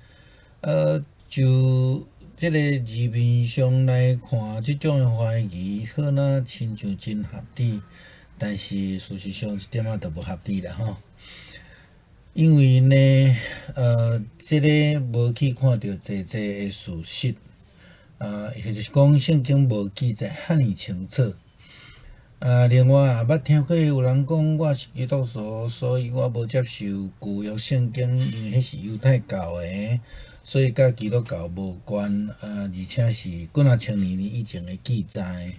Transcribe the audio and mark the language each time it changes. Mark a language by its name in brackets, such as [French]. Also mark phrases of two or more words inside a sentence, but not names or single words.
[Min Nan Chinese] 就这个字面上来看，这种的怀疑好像亲像真合理，但是事实上一点仔都无合理啦吼。因为呢，这个无去看到济的事实，或者是讲圣经无记载遐尼清楚。另外也捌听过有人讲，我是基督徒，所以我无接受旧约圣经，因为迄是犹太教的，所以甲基督教无关。而且是几若千年以前的记载。